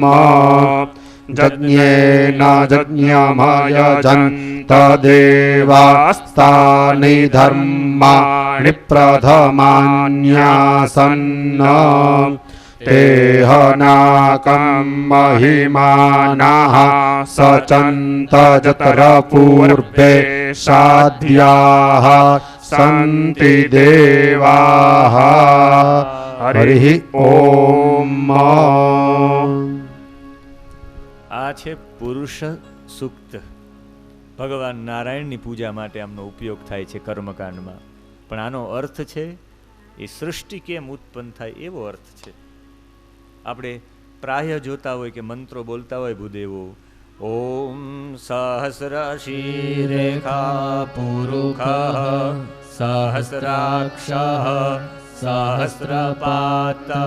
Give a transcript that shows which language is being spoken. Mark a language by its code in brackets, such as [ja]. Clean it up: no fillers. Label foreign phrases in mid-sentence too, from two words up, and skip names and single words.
[sa] जज्ञेन जज्ञमयजन् तदेवास्तानि धर्माणि प्रथमान्यासन् तेहनाकं महिमानाः सचन्त जत्र पूर्वे साध्याः सन्ति देवाः हरिः ओम। [gu] આ છે પુરુષ સૂક્ત. ભગવાન નારાયણની પૂજા માટે આમનો ઉપયોગ થાય છે કર્મકાંડમાં. પણ આનો અર્થ છે એ સૃષ્ટિ કેમ ઉત્પન્ન થાય એવો અર્થ છે. આપણે પ્રાય જોતા હોય કે મંત્રો બોલતા હોય ભૂદેવો, [sa] ઓમ સહસ્ર શિરેખા પુરુખ સહસ્રાક્ષ સહસ્રપાત